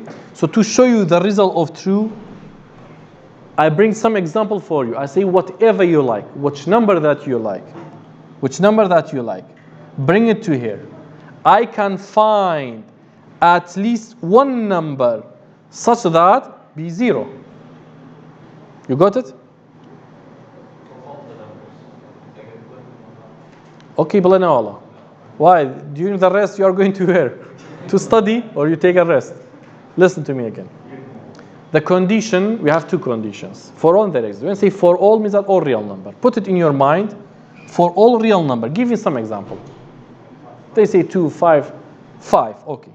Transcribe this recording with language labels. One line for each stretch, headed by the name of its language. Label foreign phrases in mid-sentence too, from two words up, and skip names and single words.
English: So to show you the result of true, I bring some example for you. I say whatever you like, which number that you like, bring it to here. I can find at least one number such that be 0. You got it?
Arabic: Okay, بلنا والله.
English: Why? During the rest you are going to where? To study or you take a rest? Listen to me again. The condition, we have two conditions. For all there exists. When I say for all means that all real number. Put it in your mind. For all real number. Give me some example. They say 2, 5, 5. Okay.